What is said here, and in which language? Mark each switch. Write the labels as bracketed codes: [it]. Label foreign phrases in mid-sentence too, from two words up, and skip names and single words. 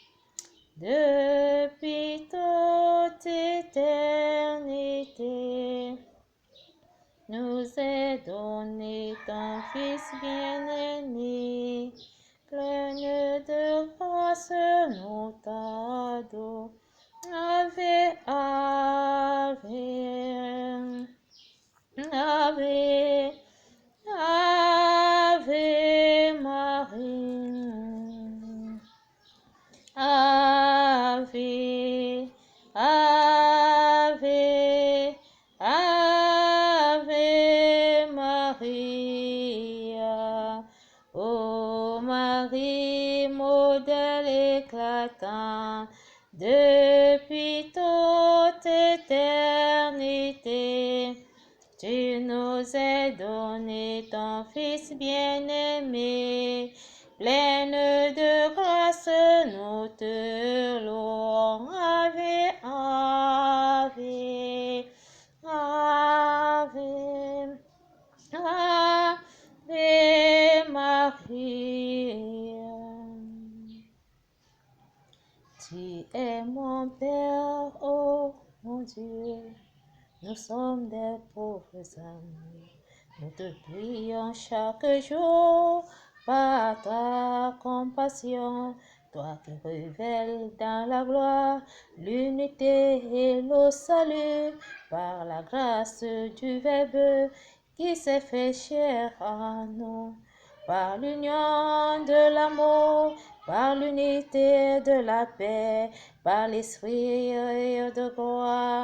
[fr] Depuis toute éternité, nous est donné ton Fils bien-aimé, pleine de grâce, nous t'adorons. [la] Ave, ave, ave, ave Marie. Ave, ave, ave Maria. [fr] Ô Marie, modèle éclatant, depuis toute éternité, tu nous as donné ton Fils bien-aimé, pleine de grâce, nous te louons. [la] Ave, ave, ave, ave Maria. [fr] Tu es mon Père, oh mon Dieu. Nous sommes des pauvres âmes. Nous te prions chaque jour par ta compassion, toi qui révèles dans la gloire l'unité et le salut, par la grâce du Verbe qui s'est fait chair en nous, par l'union de l'amour, par l'unité de la paix, par l'esprit de gloire.